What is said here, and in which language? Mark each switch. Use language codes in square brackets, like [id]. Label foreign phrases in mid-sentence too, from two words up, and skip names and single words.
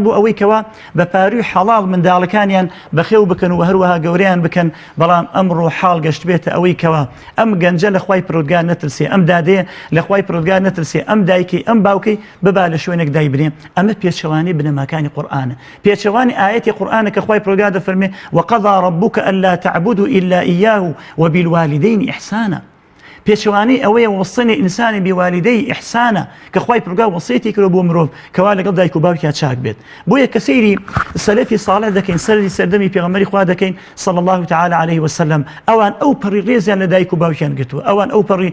[ckb] بۆ ئەوەی کەوا بە پاروی حەڵاڵ منداڵەکانیان بەخێو بکەن و هەروەها گەورەیان بکەن بەڵام ئەمڕۆ حاڵ گەشت بێتە ئەوەی کەوا ئەم گەنجە لە خوای پەروەردگار نەترسێ ئەم دادەیە لە خوای پەروەردگار نەترسێ ئەم دایکی ئەم باوکەی ببا لە شوێنێک دایبرێ ئەمە پێچەوانی بنەماکانی قورئانە پێچەوانی ئاەتی قورئانە کە خوای پەروەردگار دەفەرمێ [ar] وقضى ربك ألا تعبدوا إلا إياه وبالوالدين إحسانا [ckb] پێچەوانی ئەوەیە وەسەنی ئینسانی بیوالدەی ئیحسانە کە خوای پەروەردگار وەسیەتی کردو بۆ مرۆڤ کەوا لەگەڵ دایک و باوکیان چاک بێت بۆیە کە سەیری سەلەفی ساڵح دەکەین سەری سەردەمی پێغەمبەری خوا دەکەین [ar] صلی الله تعالی عليه وسلم [ckb] ئەوان ئەو پەڕی ڕێزیان لە دایک و باوکیان گرتووە ئەوان ئەو پەڕی